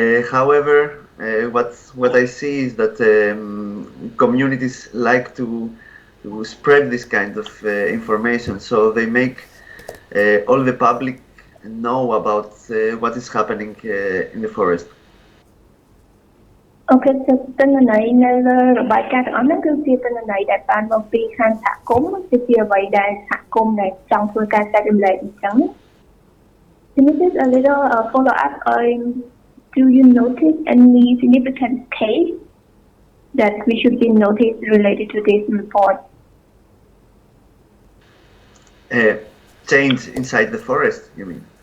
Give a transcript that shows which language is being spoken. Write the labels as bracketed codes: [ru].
[en] However, what I see is that communities like to spread this kind of information, so they make all the public know about what is happening in the forest. [km] Okay, so ទិន្នន័យនៅលើរបាយការណ៍ទាំងអស់ហ្នឹងគឺជាទិន្នន័យដែលបានមកពីខាងសហគមន៍គឺជាអ្វីដែលសហគមន៍ដែលចង់ធ្វើការចែករំលែកអញ្ចឹង [en] Can you just a little follow up do you notice any significant case that we should be noticed related to this report? Change inside the forest, you mean?